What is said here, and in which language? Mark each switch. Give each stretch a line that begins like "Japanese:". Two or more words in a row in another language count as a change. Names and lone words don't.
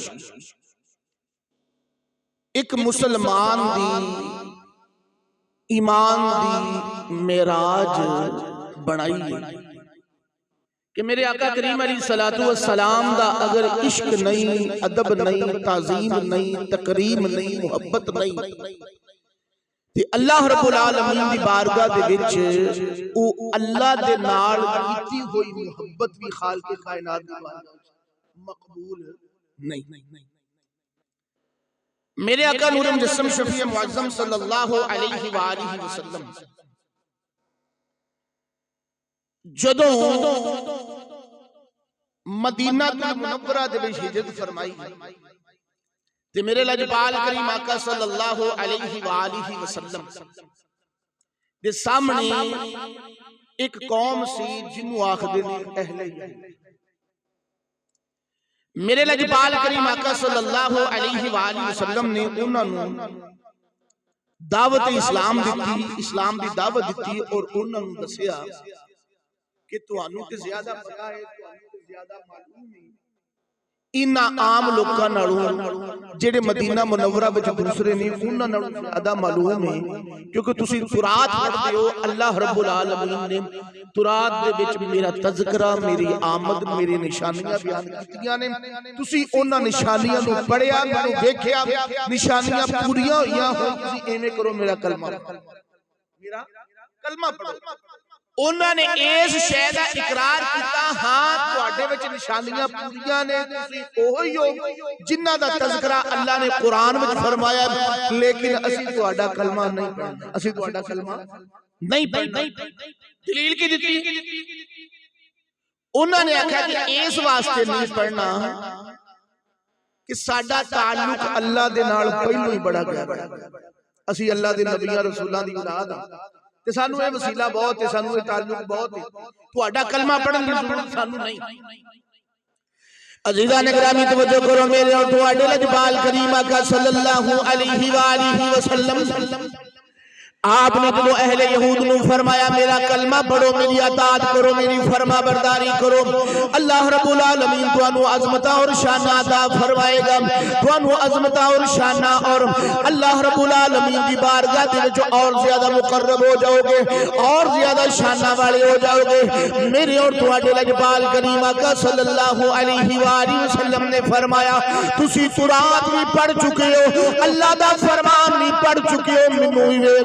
Punjabi: ایک مسلمان دی ایمان دی معراج بنائی ہے کہ میرے آقا کریم
Arabic: علیہ السلام
Punjabi: دا اگر عشق نہیں، ادب نہیں، تعظیم نہیں، تکریم نہیں، محبت نہیں، تے
Arabic: اللہ رب العالمین
Punjabi: دی بارگاہ دے وچ او اللہ دے نال کیتی ہوئی محبت بھی خالق کائنات دی بارگاہ مقبول نہیں۔ میرے آقا نور مجسم شفیع معظم
Arabic: صلی اللہ علیہ وآلہ وسلم
Punjabi: جدوں مدینہ منورہ دے وچ ہجرت فرمائی تے میرے لجپال کریم آقا
Arabic: صلی اللہ علیہ وآلہ وسلم
Punjabi: دے سامنے ایک قوم سی جنوں آکھدے نے اہل یمن۔ میرے لجپال کریم آقا
Arabic: صلی اللہ علیہ وآلہ وسلم
Punjabi: نے انہاں نوں دعوت اسلام دیتی، اسلام دی دعوت دیتی اور انہاں نوں دسیا کہ تانوں تے زیادہ پتہ ہے، تانوں تے زیادہ معلوم ہے انہاں عام لوکاں نالوں جڑے مدینہ منورہ وچ دوسرے نے انہاں نالوں زیادہ معلوم ہے، کیونکہ تسی تورات پڑھدے ہو۔
Arabic: اللہ رب العالمین
Punjabi: نے تورات دے وچ میرا تذکرہ، میری آمد، میری نشانیاں بیان کیتیاں نے، تسی انہاں نشانیاں نوں پڑھیا، مینوں دیکھیا، نشانیاں پوریاں ہوئیاں ہون، تسی ایویں کرو میرا کلمہ پڑھو، میرا کلمہ پڑھو۔ انہوں نے اس شے دا اقرار کیتا ہاں تواڈے وچ نشانیاں پوریاں نے تسی اوہی ہو جنہاں دا تذکرہ اللہ نے قرآن وچ فرمایا لیکن اسی تواڈا کلمہ نہیں پڑھنا اسی تواڈا کلمہ نہیں پڑھنا دلیل کی دتی انہوں نے آکھیا کہ اس واسطے نہیں پڑھنا کہ ساڈا تعلق اللہ دے نال پہلو ہی بڑا گہرا ہے اسی اللہ دے نبیاں رسولاں دی اولاد ہاں تے سانو اے وسیلہ بہت ہے سانو اے تعلق بہت ہے تہاڈا کلمہ پڑھن دی ضرورت سانو نہیں عزیزان گرامی توجہ کرو میرے اور تہاڈے لجپال کریم آقا
Arabic: صلی اللہ علیہ وآلہ وسلم
Punjabi: آپ نے تو اہل یہود نے فرمایا میرا کلمہ پڑھو میری اطاعت کرو میری فرما برداری کرو
Arabic: اللہ رب العالمین
Punjabi: تانوں عظمت اور شان عطا فرمائے گا تانوں عظمت اور شان اور
Arabic: اللہ رب العالمین
Punjabi: دی بارگاہ دے وچ اور زیادہ مقرب ہو جاؤ گے اور زیادہ شان والے ہو جاؤ گے میرے اور تواڈے لجپال کریم آقا
Arabic: صلی اللہ علیہ وآلہ وسلم
Punjabi: نے فرمایا تسی تورات بھی پڑھ چکے ہو اللہ دا فرمان بھی پڑھ چکے ہو مینوں وی ویکھ